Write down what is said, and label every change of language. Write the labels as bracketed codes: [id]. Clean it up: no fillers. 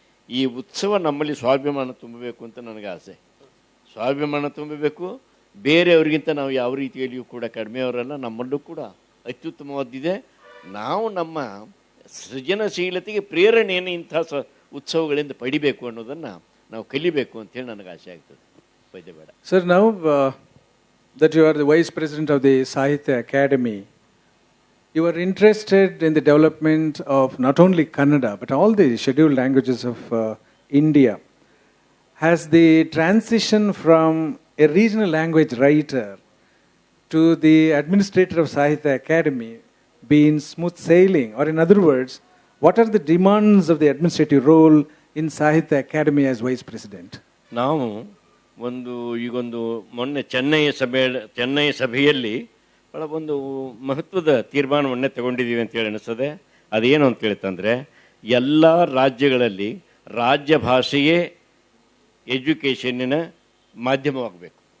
[kn] ಈ ಉತ್ಸವ ನಮ್ಮಲ್ಲಿ ಸ್ವಾಭಿಮಾನ ತುಂಬಬೇಕು ಅಂತ ನನಗೆ ಆಸೆ. ಸ್ವಾಭಿಮಾನ ತುಂಬಬೇಕು. ಬೇರೆಯವ್ರಿಗಿಂತ ನಾವು ಯಾವ ರೀತಿಯಲ್ಲಿಯೂ ಕೂಡ ಕಡಿಮೆಯವರಲ್ಲ, ನಮ್ಮಲ್ಲೂ ಕೂಡ ಅತ್ಯುತ್ತಮವಾದಿದೆ. ನಾವು ನಮ್ಮ ಸೃಜನಶೀಲತೆಗೆ ಪ್ರೇರಣೆಯನ್ನು ಇಂಥ ಉತ್ಸವಗಳಿಂದ ಪಡಿಬೇಕು ಅನ್ನೋದನ್ನು ನಾವು ಕಲಿಬೇಕು ಅಂತೇಳಿ ನನಗೆ ಆಸೆ ಆಗ್ತದೆ. ಪದ್ಯ ಬೇಡ ಸರ್. [en] ನಾವು that you are the Vice President of the Sahitya Academy, you are interested in the development of not only Kannada but all the scheduled languages of India. Has the transition from a regional language writer to the administrator of Sahitya Academy been smooth sailing? Or in other words, what are the demands of the administrative role in Sahitya Academy as Vice President? [kn] ನಾವು ಈಗೊಂದು ಮೊನ್ನೆ ಚೆನ್ನೈ ಸಭೆಯಲ್ಲಿ ಭಾಳ ಒಂದು ಮಹತ್ವದ ತೀರ್ಮಾನವನ್ನೇ ತಗೊಂಡಿದ್ದೀವಿ ಅಂತೇಳಿ ಅನಿಸ್ತದೆ. ಅದೇನು ಅಂತ ಹೇಳ್ತಂದರೆ, ಎಲ್ಲ ರಾಜ್ಯಗಳಲ್ಲಿ ರಾಜ್ಯ ಭಾಷೆಯೇ ಎಜುಕೇಷನ್ನಿನ ಮಾಧ್ಯಮವಾಗಬೇಕು.